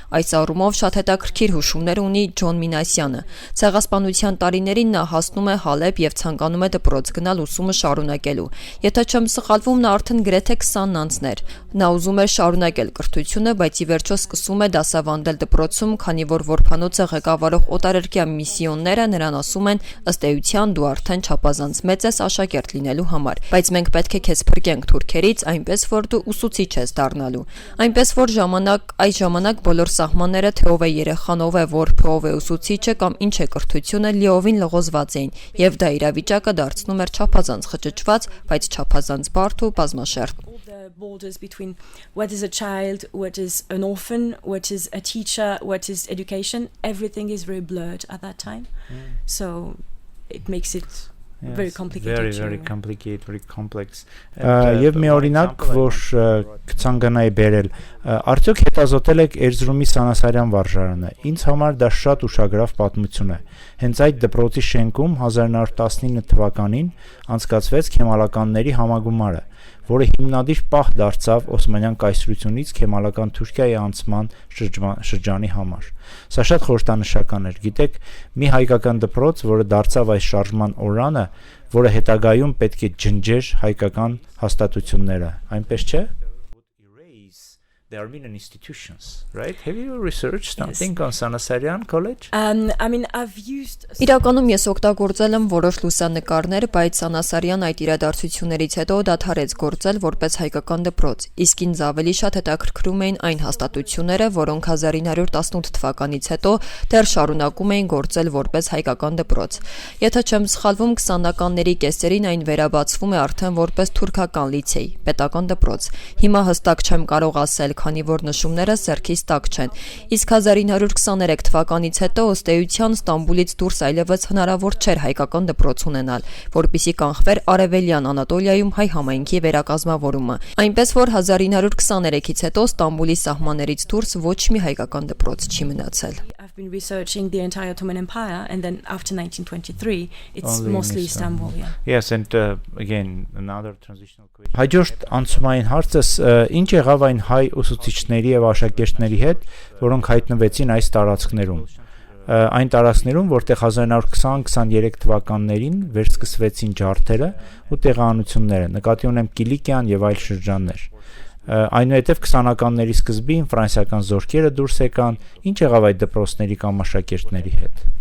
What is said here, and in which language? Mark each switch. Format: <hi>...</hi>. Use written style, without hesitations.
<hy>Այս առումով շատ հետաքրքիր հուշումներ ունի Ջոն Մինասյանը։ Ցեղասպանության տարիներին նա հասնում է Հալեբ եւ ցանկանում է դպրոց գնալ ուսումը շարունակելու։ Եթե չեմ սխալվում, նա արդեն գրեթե 20 անցներ։ Նա ուզում էր շարունակել կրթությունը, բայց ի վերջո սկսում է դասավանդել դպրոցում, քանի որ որփանոցը ղեկավարող օտարերկրյա միսիոնները նրան ասում են, ըստ էության դու արդեն չափազանց մեծ ես աշակերտ լինելու համար, բայց մենք պետք է քեզ փրկենք թուրքերից, այնպես որ դու ուսուցիչ ես դառնալու։ Այնպես որ այս ժամանակ բոլոր սահմանները, թե ով է երեխան, ով է որբը, ով է ուսուցիչը կամ ինչ է կրթությունը, լիովին լղոզված էին, եւ դա իրավիճակը դարձնում էր չափազանց խճճված, բայց չափազանց բարդ ու բազմաշերտ։</hy> <en>Borders between what is a child, what is an orphan, what is a teacher, what is education, everything is very blurred at that time. So it makes it very complicated. Very complicated, very complex.</en> <hy>Եվ մի օրինակ, որ կցանկանայի բերել, արդյոք հետազոտել եք Էրզրումի Սանասարյան վարժարանը։ Ինձ համար դա շատ ուշագրավ պատմություն է։ Հենց այդ դպրոցի շենքում 1919 թվականին անցկացվեց քեմալականների համագումարը, որը հիմնադիր պահ դարձավ Օսմանյան կայսրությունից քեմալական Թուրքիայի անցման շրջանի համար։ Սա շատ խորհրդանշական էր։ Գիտեք, մի հայկական դպրոց, որը դարձավ այս շարժման օրրանը, որը հետագայում պետք է ջնջեր հայկական հաստատությունները, այնպես չէ։</hy> <en>the Armenian institutions, right? Have you researched something on Sanasaryan College? I mean, I've used.</en> <hy>Իրականում ես օգտագործել եմ որոշ լուսանկարներ, բայց Սանասարյան այդ իրադարձություններից հետո դադարեց գործել որպես հայկական դպրոց, իսկ ինձ ավելի շատ հետաքրքրում էին այն հաստատությունները, որոնք 1918 թվականից հետո դեռ շարունակում էին գործել որպես հայկական դպրոց։ Եթե չեմ սխալվում, 20-ականների կեսերին այն վերաբացվում է արդեն որպես թուրքական լիցեյ, պետական դպրոց։ Հիմա հստակ չեմ կարող ասել, քանի որ նշումները սերքիս տակ չեն։ Իսկ 1923 թվականից հետո ըստ էության Ստամբուլից դուրս այլևս հնարավոր չէր հայկական դպրոց ունենալ, որպիսի կանխվեր Արևելյան Անատոլիայում հայ համայնքի վերակազմավորումը։ Այնպես որ 1923-ից հետո Ստամբուլի սահմաններից դուրս ոչ մի հայկական դպրոց չի մնացել։</hy> <en>I've been researching the entire Ottoman Empire, and then after 1923, it's Only mostly Istanbul. Yeah. Yes, and again another transitional question.</en> <hy>Հաջորդ անցումային հարցս ինչ եղավ այն հայ ուսուցիչների եւ աշակերտների հետ, որոնք հայտնվեցին այս տարածքներում։ Այն տարածքներում, որտեղ 1920-23 թվականներին վերսկսվեցին ջարդերը ու տեղահանությունները, նկատի ունեմ Կիլիկիան եւ այլ շրջաններ։ Այնուհետև 20-ականների սկզբին ֆրանսիական զորքերը դուրս եկան, ինչ եղավ այդ դպրոցների կամ աշակերտների հետ։</hy>